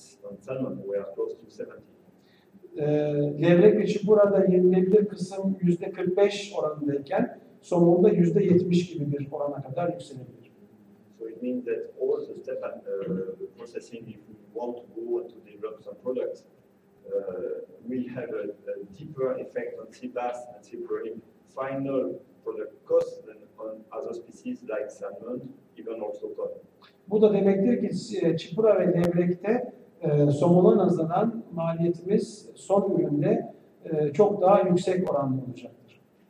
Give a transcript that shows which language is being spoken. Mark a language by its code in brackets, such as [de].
[en] On salmon, we are close to 70. [tr] Levrek ve çipurada yenilebilir kısım %45 oranındayken somonda %70 gibi bir orana kadar yükselebilir. [en] So it means that all the step processing, if we want to go and to develop some products, will have a deeper effect on sea bass and sea bream final product cost than on other species like salmon, even also cod. [tr] Bu da demektir ki çipura ve levrekte somona nazaran maliyetimiz son üründe çok daha yüksek oranlı olacaktır.